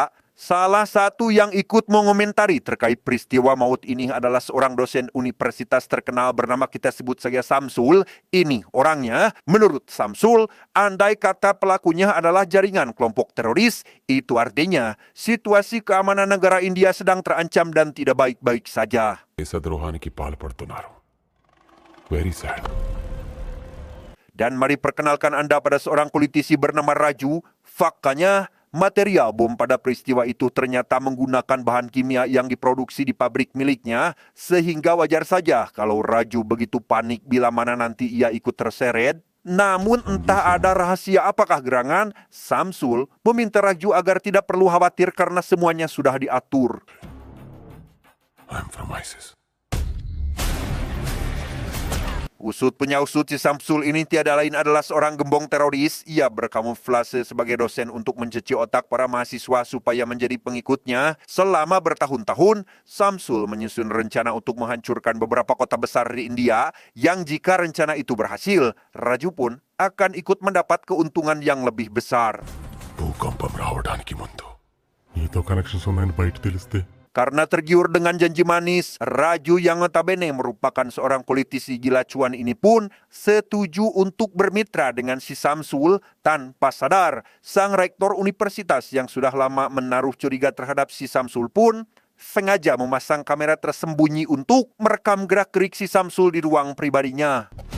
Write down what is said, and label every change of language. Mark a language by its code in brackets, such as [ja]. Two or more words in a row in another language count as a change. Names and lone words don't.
[id] Salah satu yang ikut mengomentari terkait peristiwa maut ini adalah seorang dosen universitas terkenal bernama kita sebut saja Samsul. Ini orangnya, menurut Samsul, andai kata pelakunya adalah jaringan kelompok teroris, itu artinya situasi keamanan negara India sedang terancam dan tidak baik-baik saja. [en] Very sad. [id] Dan mari perkenalkan Anda pada seorang politisi bernama Raju. Faktanya, material bom pada peristiwa itu ternyata menggunakan bahan kimia yang diproduksi di pabrik miliknya, sehingga wajar saja kalau Raju begitu panik bila mana nanti ia ikut terseret. Namun entah ada rahasia apakah gerangan, Samsul meminta Raju agar tidak perlu khawatir karena semuanya sudah diatur. [en] I'm from ISIS. [id] Usut punya usut, si Samsul ini tiada lain adalah seorang gembong teroris. Ia berkamuflase sebagai dosen untuk mencuci otak para mahasiswa supaya menjadi pengikutnya. Selama bertahun-tahun, Samsul menyusun rencana untuk menghancurkan beberapa kota besar di India, yang jika rencana itu berhasil, Raju pun akan ikut mendapat keuntungan yang lebih besar. [te] భూకంపం రావడానికి ముందు నీతో కనెక్షన్స్ ఉన్నాయని బయట తెలిస్తే [id] Karena tergiur dengan janji manis, Raju yang notabene merupakan seorang politisi gila cuan ini pun setuju untuk bermitra dengan si Samsul. Tanpa sadar, sang rektor universitas yang sudah lama menaruh curiga terhadap si Samsul pun sengaja memasang kamera tersembunyi untuk merekam gerak-gerik si Samsul di ruang pribadinya.